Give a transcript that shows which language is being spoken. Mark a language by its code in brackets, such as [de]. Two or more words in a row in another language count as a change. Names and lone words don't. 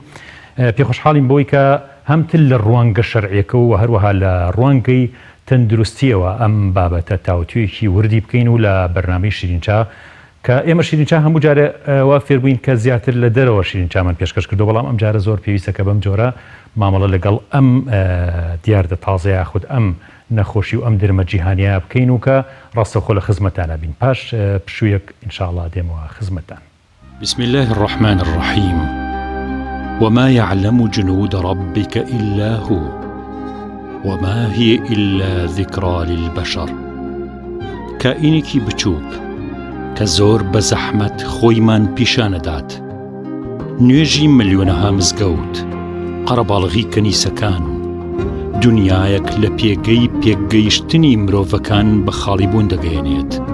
[ckb] پێخۆشحاڵین بۆی کە هەمتر لە ڕوانگە شەرعیەکە و هەروەها لە ڕوانگەی تەندروستیەوە ئەم بابەتە تاوتوێکی وردی بکەین و لە بەرنامەی شیرینچا کە ئێمە شیرینچا هەموو جارە وا فێر بووین کە زیاتر لە دەرەوە شیرینچامان پێشکەش کردو، بەڵام ئەم جارە زۆر پێویستە کە بەم جۆرە مامەڵە لەگەڵ ئەم دیاردە تازەیە خود ئەم نەخۆشی و ئەم دەرمە جیهانیە بکەین و کە ڕاستەوخۆ لە خزمەتانە بین. پاش پشوویەک ئینشاءڵڵا دێمەوە خزمەتان. [ar] بسم الله الرحمن الرحيم. وما يعلم جنود ربك إلا هو وما هي إلا ذكرى للبشر. [ckb] كائنێکی بچووک کە زۆر بە زەحمەت خۆیمان پیشانەدات، نوێژی ملیۆنەها مزگەوت، قەرەباڵغی کەنیسەکان، دنیایەک لە پێگەی پێکگەیشتنی مرۆڤەکان بە خاڵیبوون دەگەیەنێت.